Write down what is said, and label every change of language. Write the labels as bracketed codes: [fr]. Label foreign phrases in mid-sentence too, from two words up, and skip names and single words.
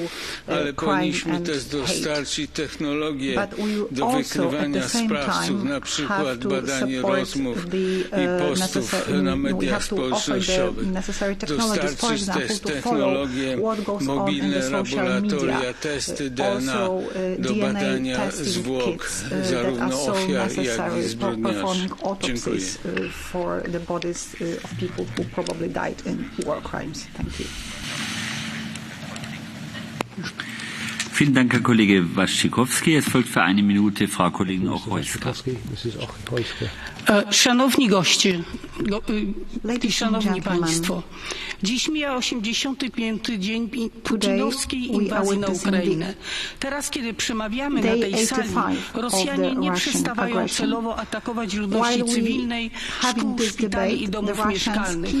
[pl] Ale powinniśmy też dostarczyć technologię do wykrywania sprawców, na przykład badanie rozmów i postów na mediach społecznościowych. Dostarczyć też technologie, mobilne laboratoria, testy DNA do badania zwłok zarówno ofiar, jak i zbrodniarzy. Dziękuję. [de] Vielen Dank, Herr Kollege Wasikowski. Es folgt für eine Minute Frau Kollegin Ochojska. [pl] Szanowni goście i szanowni państwo, dziś mija 85. dzień putinowskiej inwazji na Ukrainę. Teraz, kiedy przemawiamy na tej sali, Rosjanie nie przestawają celowo atakować ludności cywilnej, szkół, szpitali i domów mieszkalnych.